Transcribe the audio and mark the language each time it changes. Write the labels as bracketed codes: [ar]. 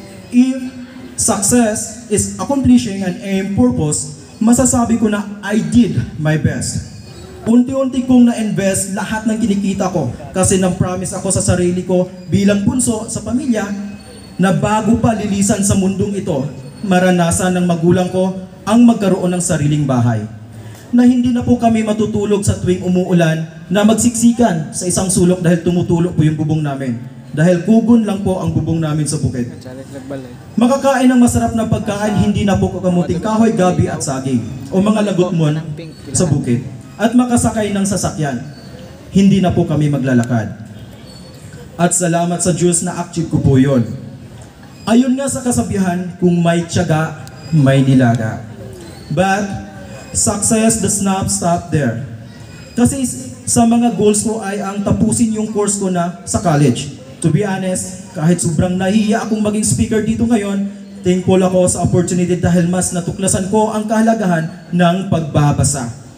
[en] If success is accomplishing an aim purpose, [tl] masasabi ko na [en] I did my best. [tl] Unti-unti kong na-invest lahat ng kinikita ko kasi nang-promise ako sa sarili ko bilang bunso sa pamilya na bago pa lilisan sa mundong ito, maranasan ng magulang ko ang magkaroon ng sariling bahay. Na hindi na po kami matutulog sa tuwing umuulan na magsiksikan sa isang sulok dahil tumutulog po yung bubong namin. Dahil kugon lang po ang bubong namin sa bukid. Makakain ng masarap na pagkain, hindi na po kakamuting kahoy, gabi at saging o mga lagutmon sa bukid. At makasakay ng sasakyan, hindi na po kami maglalakad. At salamat sa Diyos na achieve ko po yun. Ayun nga sa kasabihan, kung may tiyaga, may nilaga. [en] But success does not stop there. [tl] Kasi sa mga goals ko ay ang tapusin yung course ko na sa college. [en] To be honest, [tl] kahit sobrang nahihiya akong maging speaker dito ngayon, thankful ako sa opportunity dahil mas natuklasan ko ang kahalagahan ng pagbabasa.